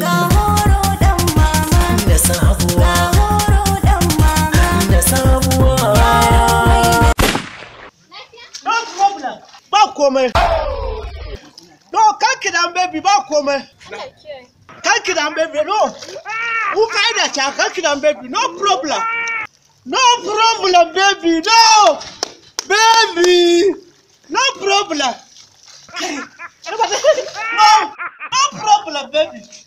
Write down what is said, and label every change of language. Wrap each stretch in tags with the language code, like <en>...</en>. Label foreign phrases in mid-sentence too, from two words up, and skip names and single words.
<ha>Ga horo ɗan mama. Da sabuwa. Ga horo ɗan mama. Da sabuwa. Yaron mai</ha> <en>No problem.</en> <ha>Ba komai. No, kan ki dan baby, ba komai. Kan ki dan baby, no. Ku ka ina cha, kan ki dan baby,</ha> <en>no problem. No problem, baby, no. Baby, no problem. No, no problem, baby.</en>